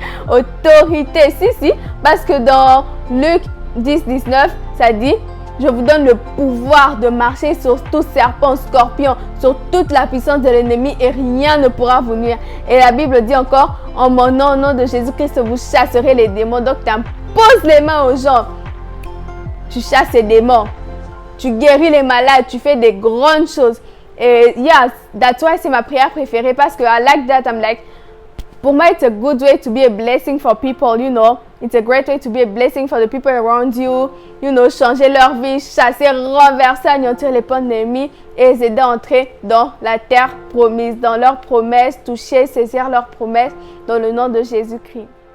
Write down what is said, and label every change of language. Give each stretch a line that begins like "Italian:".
French: Autorité, si, parce que dans Luc 10, 19, ça dit, je vous donne le pouvoir de marcher sur tout serpent, scorpion, sur toute la puissance de l'ennemi et rien ne pourra vous nuire. Et la Bible dit encore, en mon nom, au nom de Jésus-Christ, vous chasserez les démons. Donc, tu imposes les mains aux gens. Tu chasses les démons. Tu guéris les malades. Tu fais des grandes choses.
English: Et that's why
French: c'est ma prière préférée parce que
English: I like that. I'm like,
French: pour moi,
English: it's a good way to be a blessing for people, It's a great way to be a blessing for the people around you.
French: Changer leur vie, chasser, renverser, anéantir les plans de l'ennemi et les aider à entrer dans la terre promise, dans leurs promesses, toucher, saisir leurs promesses dans le nom de Jésus-Christ.